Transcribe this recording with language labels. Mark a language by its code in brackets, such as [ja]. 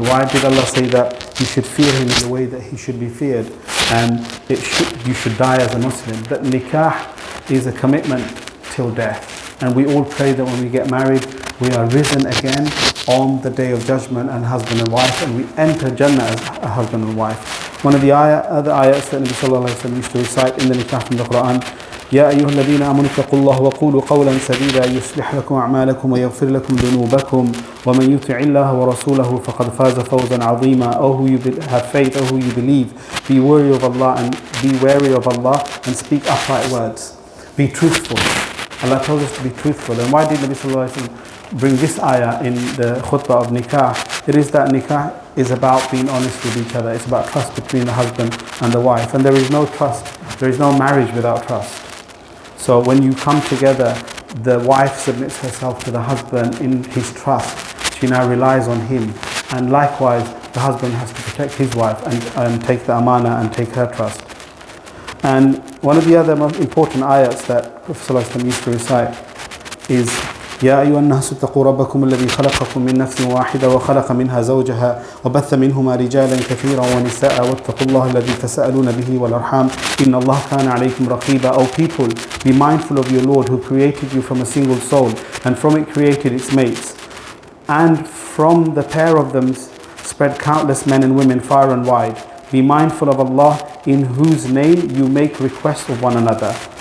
[en] Why did Allah say that you should fear Him in the way that He should be feared, and you should die as a Muslim? That nikah is a commitment till death, and we all pray that when we get married, we are risen again on the day of judgment and husband and wife, and we enter Jannah as a husband and wife. One of the other ayats that Nabi Sallallahu Alaihi Wasallam used to recite in the nikah from the Quran: [ar] يا أيها الذين آمنوا اتقوا الله وقولوا قولا سديدا يصلح لكم أعمالكم ويغفر لكم ذنوبكم ومن يطع الله ورسوله فقد فاز فوزا عظيما. [en] O who you have faith, O who you believe, be wary of Allah and speak upright words. Be truthful. Allah tells us to be truthful. And why did Nabi Sallallahu Alaihi Wasallam bring this ayah in the khutbah of nikah? It is that nikah is about being honest with each other. It's about trust between the husband and the wife. And there is no trust, there is no marriage without trust. So when you come together, the wife submits herself to the husband in his trust. She now relies on him. And likewise, the husband has to protect his wife and take the amana and take her trust. And one of the other most important ayats that Prophet ﷺ used to recite is [ar] يا أيها الناس اتقوا ربكم الذي خلقكم من نفس واحدة وخلق منها زوجها وبث منهما رجالا كثيرا ونساء واتقوا الله الذي تساءلون به والأرحام إن الله كان عليكم رقيبا. [en] O people, be mindful of your Lord who created you from a single soul and from it created its mates, and from the pair of them spread countless men and women far and wide. Be mindful of Allah in whose name you make request of one another.